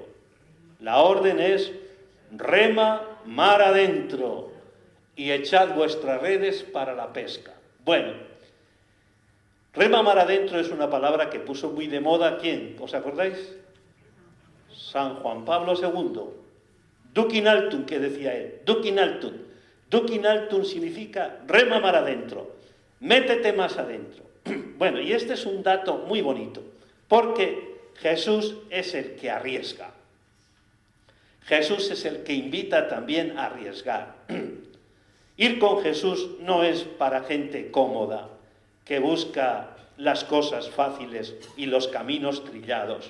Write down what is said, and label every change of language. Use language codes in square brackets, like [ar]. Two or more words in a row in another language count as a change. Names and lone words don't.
[es] La orden es: rema mar adentro y echad vuestras redes para la pesca. Bueno, rema mar adentro es una palabra que puso muy de moda, ¿quién? ¿Os acordáis? San Juan Pablo II. [la] Duc in altum, [es] que decía él, [la] duc in altum. Duc in altum [es] significa rema mar adentro, métete más adentro. Bueno, y este es un dato muy bonito, porque Jesús es el que arriesga. Jesús es el que invita también a arriesgar. Ir con Jesús no es para gente cómoda, que busca las cosas fáciles y los caminos trillados.